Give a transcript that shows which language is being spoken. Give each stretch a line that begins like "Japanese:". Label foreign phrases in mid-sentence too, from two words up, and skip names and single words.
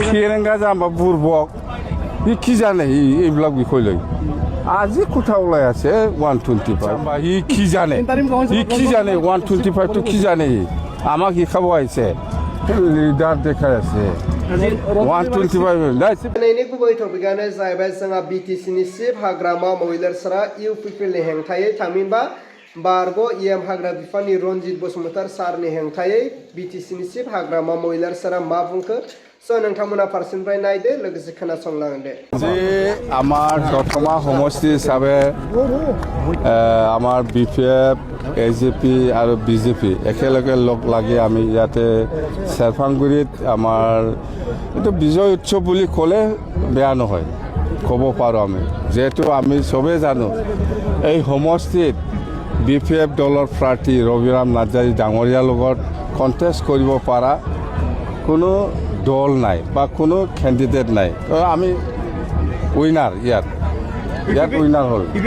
Assamese: फेरेंगा जाम्बा बुरबक ই কি জানে এইবিলাক বিষয় লৈ আজি কথা ওলাই আছে 125 ই কি জানে ই কি জানে 125 টো কি জানে আমাক শিকাব আহিছে লিডার দেখাই আছে 125
Bodo: दिनैनि गुबै टपिकआनो जाहैबाय जोंहा बिटिसिनि चिफ हाग्रामा महिलारसारा इउपिपिएलनि हेंथायै थामहिनबा बारग' इएम हाग्रा बिफाननि रनजित बसुमतार सारनि हेंथायै बिटिसिनि चिफ हाग्रामा महिलारसारा मा बुंखो नोंथांमोना फारसेनिफ्राय नायदो लोगोसे खोनासंलांदो
Assamese: যে আমাৰ দতমা সমষ্টি হিচাপে আমাৰ বিপিএফ এজিপি আৰু বিজেপি একেলগে লগ লাগি আমি ইয়াতে চেৰফাংগুৰিত আমাৰ এইটো বিজয় উৎসৱ বুলি ক'লে বেয়া নহয় ক'ব পাৰোঁ আমি যেহেতু আমি চবেই জানো এই সমষ্টিত বিপিএফ দলৰ প্ৰাৰ্থী ৰবিৰাম নাৰ্জাৰী ডাঙৰীয়াৰ লগত কণ্টেষ্ট কৰিব পৰা কোনো দল নাই বা কোনো কেণ্ডিডেট নাই তো আমি উইনাৰ ইয়াত উইনাৰ হ'ল